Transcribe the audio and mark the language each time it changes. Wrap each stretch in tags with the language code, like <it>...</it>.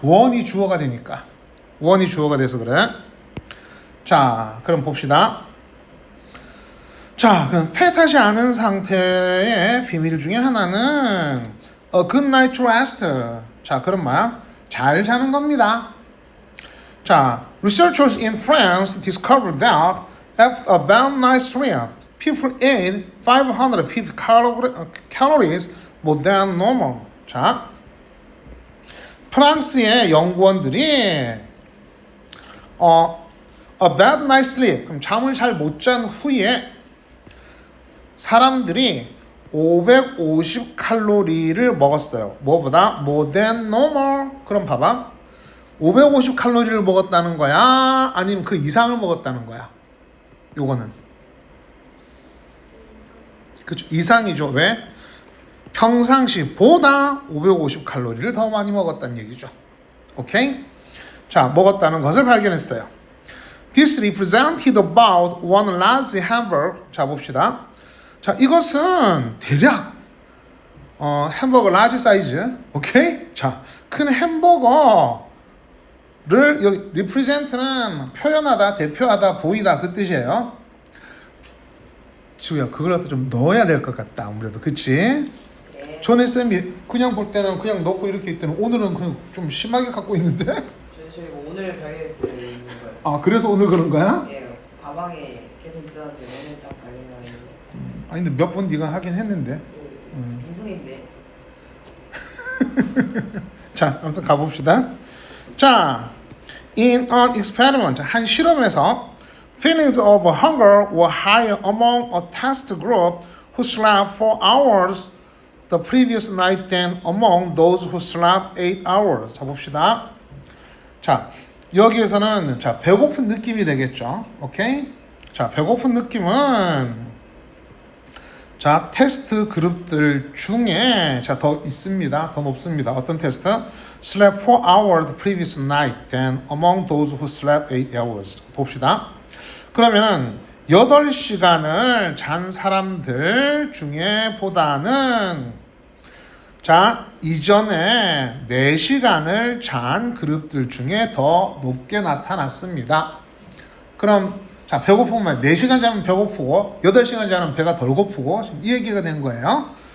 <ko>one이 주어가 되니까. one이 주어가 돼서 그래. 자, 그럼 봅시다. 자, 그럼 fat하지 않은 상태의 비밀 중에 하나는</ko> <en>a good night's rest.</en> <ko>자, 그럼 뭐야? 잘 자는 겁니다.</ko> <en>자, researchers in France discovered that after a bad night's sleep, people ate 550 calories more than normal. 자,</en> <ko>프랑스의 연구원들이</ko> <en>a bad night sleep,</en> <ko>그럼 잠을 잘 못 잔 후에 사람들이 550 칼로리를 먹었어요. 뭐보다?</ko> <en>more than normal.</en> <ko>그럼 봐봐. 550 칼로리를 먹었다는 거야? 아니면 그 이상을 먹었다는 거야? 요거는. 그쵸. 이상이죠. 왜? 평상시보다 550 칼로리를 더 많이 먹었다는 얘기죠. 오케이? 자, 먹었다는 것을 발견했어요.</ko> <en>This represented about one large hamburger.</en> <ko>자, 봅시다. 자, 이것은 대략 햄버거 라지 사이즈. 오케이? 자, 큰 햄버거를 여기 represent는 표현하다, 대표하다, 보이다 그 뜻이에요. 지우야, 그걸 갖다 좀 넣어야 될 것 같다. 아무래도 그치? 네. 전에 쌤이 그냥 볼 때는 그냥 넣고 이렇게 있더니 오늘은 그냥 좀 심하게 갖고 있는데? 저희 오늘 발견했어요. 있는 걸. 아, 그래서 오늘 그런 거야? 예, 가방에 계속 있었는데 오늘 딱 발견하는데. 아니 근데 몇 번 네가 하긴 했는데. 빈성인데. 자, 아무튼 가봅시다.</ko> <en>자, in an experiment,</en> <ko>한 실험에서</ko> <en>feelings of hunger were higher among a test group who slept 4 hours the previous night than among those who slept 8 hours.</en> <ko>자, 봅시다. 자, 여기에서는 자, 배고픈 느낌이 되겠죠. 오케이? 자, 배고픈 느낌은 자, 테스트 그룹들 중에 자, 더 있습니다. 더 높습니다. 어떤 테스트?</ko> <en>Slept 4 hours the previous night than among those who slept 8 hours.</en> <ko>봅시다. 그러면은 8시간을 잔 사람들 중에 보다는 자, 이전에 4시간을 잔 그룹들 중에 더 높게 나타났습니다. 그럼 자, 배고프면 4시간 자면 배고프고 8시간 자면 배가 덜 고프고 이 얘기가 된 거예요.</ko>